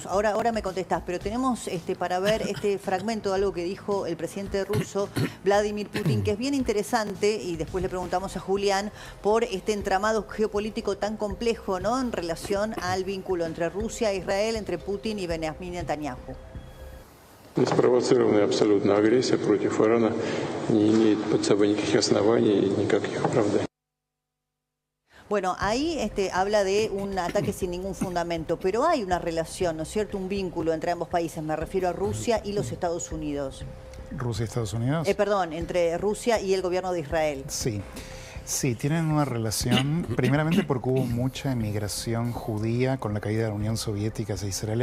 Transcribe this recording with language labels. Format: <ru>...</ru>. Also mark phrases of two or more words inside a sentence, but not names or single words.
<es>Ahora me contestás, pero tenemos para ver este fragmento de algo que dijo el presidente ruso, Vladimir Putin, que es bien interesante, y después le preguntamos a Julián por este entramado geopolítico tan complejo, ¿no?, en relación al vínculo entre Rusia e Israel, entre Putin y Benjamin Netanyahu.</es> <ru>Спровоцированная абсолютно агрессия против Ирана не имеет под собой никаких оснований и никаких оправданий.</ru> <es>Bueno, ahí habla de un ataque sin ningún fundamento, pero hay una relación, ¿no es cierto?, un vínculo entre ambos países, me refiero a Rusia y los Estados Unidos. ¿Rusia y Estados Unidos? Perdón, entre Rusia y el gobierno de Israel. Sí. Sí, tienen una relación, primeramente porque hubo mucha emigración judía con la caída de la Unión Soviética hacia Israel.</es>